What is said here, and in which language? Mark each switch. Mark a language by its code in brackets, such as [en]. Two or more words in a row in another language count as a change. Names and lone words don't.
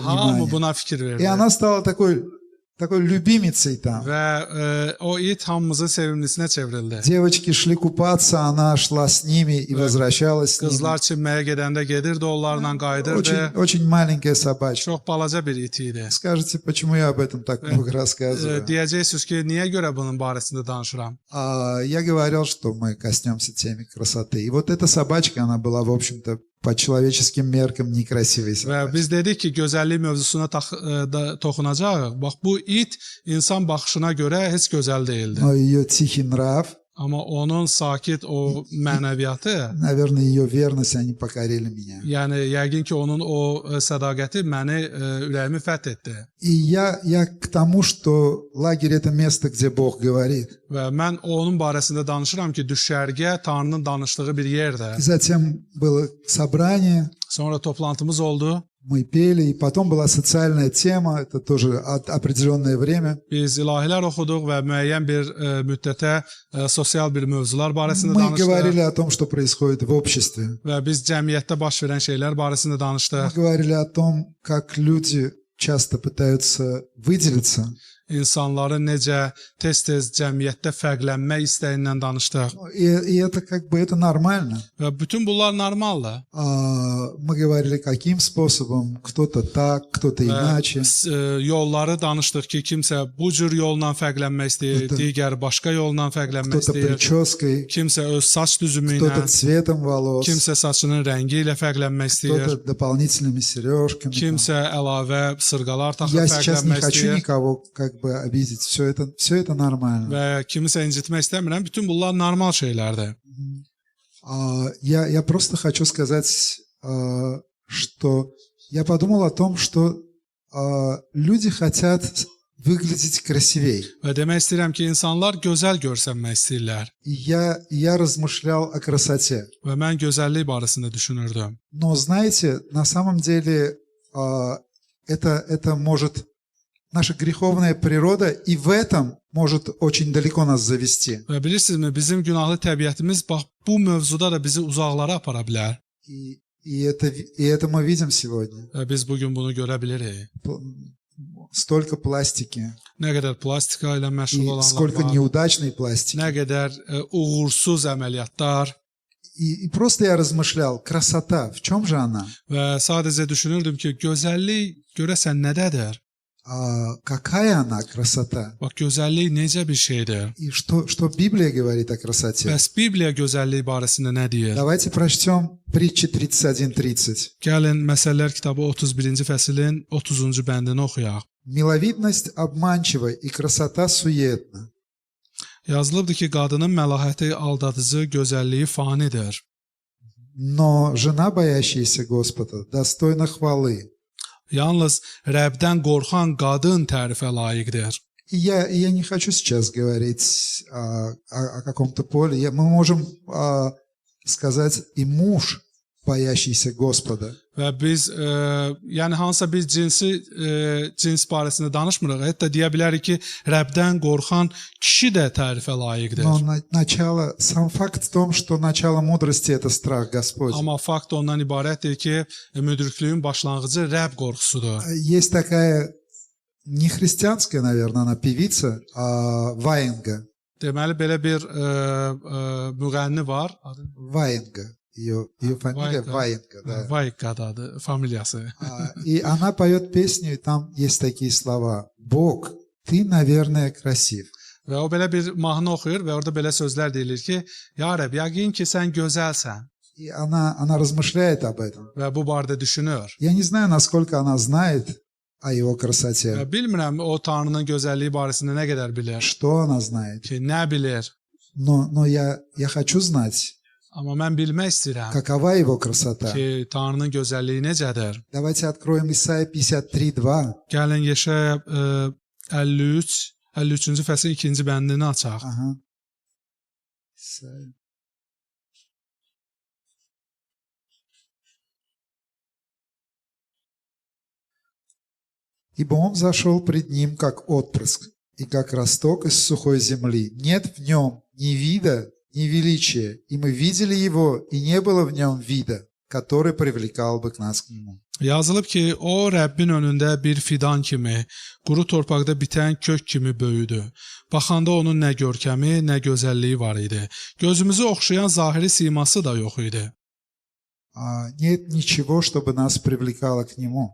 [az] Hamı [ru] внимание. [az] buna fikir verdi. [ru] И она стала такой любимицей там. [az] Və o it hamımızın sevimlisinə çevrildi. [ru] Девочки шли купаться, она шла с ними и возвращалась с ними. [az] Qızlar çimməyə gedəndə gedirdi, onlarla qayıdırdı. [ru] Очень маленькая собачка. [az] Çox balaca bir it idi. [ru] Скажете, почему я об этом так много рассказываю? [az] Deyəcəksiniz ki, niyə görə bunun barəsində danışıram? [ru] Я говорил, что мы коснемся темы красоты. И вот эта собачка, она была, в общем-то, по человеческим меркам некрасивой [az] Və [ru] собачкой. [az] biz dedik ki, gözəllik mövzusuna toxunacağıq. Bax, bu it insan baxışına görə heç gözəl deyildi. [ru] Но ее тихий нрав, [az] Amma onun sakit o mənəviyyatı, [ru] наверное, ее верность, они покорили меня. [az] yəni yəqin ki, onun o sədaqəti məni ürəyimi fəth etdi. [ru] И я к тому, что лагерь – это место, где Бог говорит. [az] Və mən onun barəsində danışıram ki, düşərgə Tanrının danışdığı bir yerdir. [ru] И затем было собрание, [az] Sonra toplantımız oldu. [ru] мы peli, и потом была социальная тема, это тоже определенное время. [az] Biz ilahilər oxuduq və müəyyən bir müddətə sosial bir mövzular barəsində [ru] Мы [az] danışdıq. [ru] говорили о том, что происходит в обществе. [az] Və biz cəmiyyətdə baş verən şeylər barəsində [ru] Мы [az] danışdıq. [ru] говорили о том, как люди часто pытаются выделиться. [az] İnsanların necə tez-tez cəmiyyətdə fərqlənmək istəyindən danışdıq. [ru] И это как бы это nормально. [az] Və bütün bunlar normaldır. [ru] Мы говорили, каким способом, кто-то так, кто-то иначе. [az] Yolları danışdıq ki, kimsə bu cür yolla fərqlənmək istəyir, digər başqa yolla fərqlənmək [ru] Кто-то [az] istəyir. [ru] прической, [az] Kimsə öz saç düzümü [ru] кто-то [az] ilə, [ru] цветом волос, [az] kimsə saçının rəngi ilə fərqlənmək istəyir, [ru] кто-то дополнительными сережками. [az] kimsə əlavə sırğalar taxıb [ru] Я сейчас не [az] fərqlənmək [ru] хочу [az] istəyir [ru] никого как бы обидеть. Все это нормально. [az] və kimisə incitmək istəmirəm. Bütün bunlar normal şeylərdir. [ru] Я просто хочу сказать, что я подумал о том, что люди хотят выглядеть красивее. [az] Və demək istəyirəm ki, insanlar gözəl görsənmək istəyirlər. [ru] И я размышлял о красоте. [az] Və mən gözəllik barəsində düşünürdüm. [ru] Но знаете, на самом деле это может... Наша греховная природа и в этом может очень далеко нас завести. [az] Və bilirsinizmi, bizim günahlı təbiətimiz bax bu mövzuda da bizi uzaqlara apara bilər. [ru] И это мы видим сегодня. [az] Və biz bu gün bunu görə bilirik. [ru] Столько пластики. [az] Nə qədər plastika ilə məşğul [ru] И [az] olanlar [ru] сколько [az] var. [ru] неудачной пластики. [az] Nə qədər uğursuz əməliyyatlar. [ru] И просто я размышлял, красота, в чем же она? [az] Və sadəcə düşünürdüm ki, gözəllik görəsən nədədir? [ru] Какая она красота? [az] Bax, gözəllik necə bir şeydir? [ru] И что Библия говорит о красоте? [az] Bəs Bibliya gözəllik barəsində nə deyir? [ru] Давайте прочтем притчи 31:30. [az] Gəlin Məsəllər kitabı 31-ci fəslin 30-cu bəndini oxuyaq. [ru] Миловидность обманчива и красота суетна. [az] Yazılıbdır ki, qadının məlahəti aldadıcı, gözəlliyi fanidir. [ru] Но жена, боящаяся Господа, достойна хвалы. [az] Yalnız Rəbdən qorxan qadın tərifə layiqdir. [ru] И я не хочу сейчас говорить о каком-то поле. Мы можем сказать и муж, boyashiyся Господа. [az] Və biz yəni hansısa bir cins barəsində danışmırıq. Hətta deyə bilərik ki, Rəbdən qorxan kişi də tərifə layiqdir. [ru] Но начало, сам факт в том, что начало мудрости это страх Господь. [az] Amma fakt ondan ibarətdir ki, müdrikliyin başlanğıcı Rəbb qorxusudur. [ru] Есть такая не христианская, наверное, она певица, Ваенга. [az] Deməli belə bir müğənni var, adı [ru] Ваенга. ее фамилия Ваенга, да. [az] Vayqadadır familiyası. [ru] И она поет песню, и там есть такие слова. Бог, ты, наверное, красив. [az] Və o belə bir mahnı oxuyur və orada belə sözlər deyilir ki, ya Rəbb, yəqin ki sən gözəlsən. [ru] И она размышляет об этом. [az] Və bu barədə düşünür. [ru] Я не знаю, насколько она знает о его красоте. [az] Və bilmirəm o Tanrının gözəlliyi barəsində nə qədər bilir. [ru] Что она знает. [az] Ki nə bilir. [ru] Но я хочу знать, [az] Amma mən bilmək istəyirəm [ru] какова его красота. [az] ki Tanrının gözəlliyi necədir. [ru] Давайте откроем Исайя 53:2. [az] Gəlin Yeşaya 53-cü fəsil 2-ci bəndini açaq. [ru] Ага. Исайя. Ибо он зашел пред ним, как отпрыск, и как росток из сухой земли. Нет в нем ни вида, ни величия, и мы видели его, и не было в нем вида, который привлекал бы нас к нему. [az] Yazılıb ki, o Rəbbin önündə bir fidan kimi, quru torpaqda bitən kök kimi böyüdü. Baxanda onun nə görkəmi, nə gözəlliyi var idi. Gözümüzü oxşayan zahiri siması da yox idi. [ru] Нет ничего, чтобы нас привлекало к нему.